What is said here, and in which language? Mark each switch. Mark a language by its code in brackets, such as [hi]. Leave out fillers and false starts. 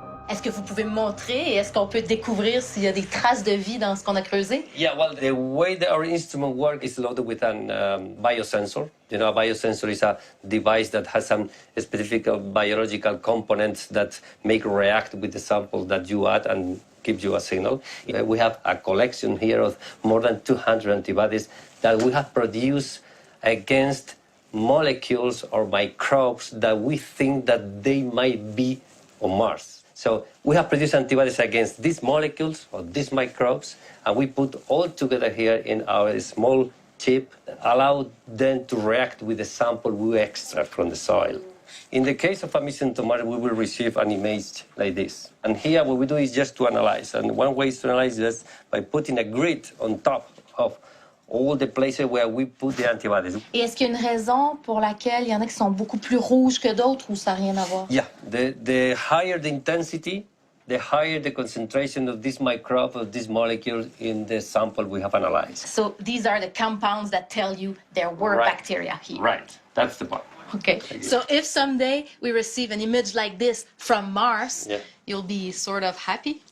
[fr] Est-ce que vous pouvez me montrer et est-ce qu'on peut découvrir s'il y a des traces de vie dans ce qu'on a creusé? [en] Yeah, well, the way that our instrument works is loaded with a biosensor. You know, a biosensor is a device that has some specific biological components that make react with the sample that you add and gives you a signal. We have a collection here of more than 200 antibodies that we have produced against molecules or microbes that we think that they might be on Mars. So we have produced antibodies against these molecules or these microbes, and we put all together here in our small chip, allow them to react with the sample we extract from the soil. In the case of a mission to Mars, we will receive an image like this. And here what we do is just to analyze. And one way is to analyze this by putting a grid on top of all the places where we put the antibodies. [fr] Et est-ce qu'il y a une raison pour laquelle il y en a qui sont beaucoup plus rouges que d'autres ou ça n'a rien à voir? [en] Yeah, the higher the intensity, the higher the concentration of this microbe, of this molecule in the sample we have analyzed. So these are the compounds that tell you there were bacteria here. Right, that's the part. Okay, so if someday we receive an image like this from Mars, you'll be sort of happy?